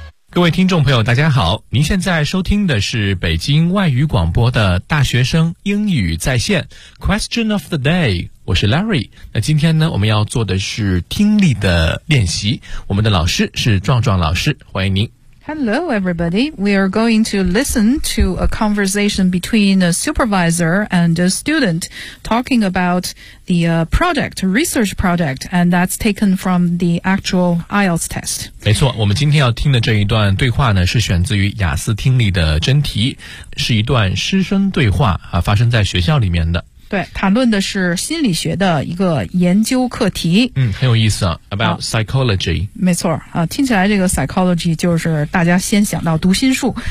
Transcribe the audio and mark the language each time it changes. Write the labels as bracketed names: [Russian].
[Chinese] 各位听众朋友大家好，您现在收听的是北京外语广播的大学生英语在线 Question of the day， 我是 Larry。那今天呢，我们要做的是听力的练习，我们的老师是壮壮老师，欢迎您。 [English] Hello everybody, we are going to listen to a conversation between a supervisor and a student talking about the product, research product, and that's taken from the actual IELTS test. [Chinese] 没错，我们今天要听的这一段对话呢，是选自于雅思听力的真题，是一段师生对话啊，发生在学校里面的。对，谈论的是心理学的一个研究课题。嗯，很有意思啊 ， [English] about psychology。 [Chinese] 没错啊，听起来这个 psychology 就是大家先想到读心术。